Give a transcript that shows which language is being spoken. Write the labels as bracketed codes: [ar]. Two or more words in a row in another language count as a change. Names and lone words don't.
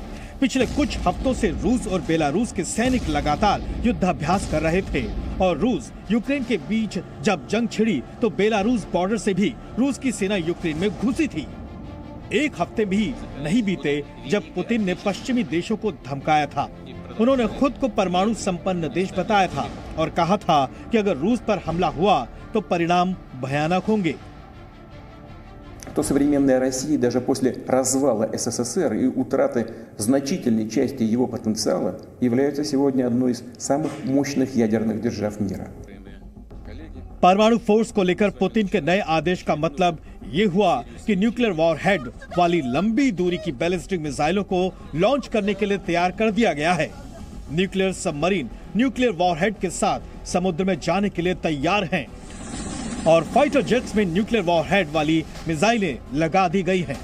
[hi] पिछले कुछ हफ्तों से रूस और बेलारूस के सैनिक लगातार युद्धाभ्यास कर रहे थे और रूस यूक्रेन के बीच जब जंग छिड़ी तो बेलारूस बॉर्डर से भी रूस की सेना यूक्रेन में घुसी थी। एक हफ्ते भी नहीं बीते जब पुतिन ने पश्चिमी देशों को धमकाया था। उन्होंने खुद को परमाणु संपन्न देश बताया था और कहा था कि अगर रूस पर हमला हुआ तो परिणाम भयानक होंगे। [ru] То современная Россия даже после развала СССР и утраты значительной части его потенциала является сегодня одной из самых мощных ядерных держав мира. [hi] परमाणु फोर्स को लेकर पुतिन के नए आदेश का मतलब ये हुआ कि [en] nuclear warhead [hi] वाली लंबी दूरी की [en] ballistic missiles [hi] को लॉन्च करने के लिए तैयार कर दिया गया है। [en] nuclear submarine nuclear warhead [hi] के साथ समुद्र में जाने के लिए तैयार हैं और [en] fighter jets [hi] में [en] nuclear warhead [hi] वाली मिसाइलें लगा दी गई हैं।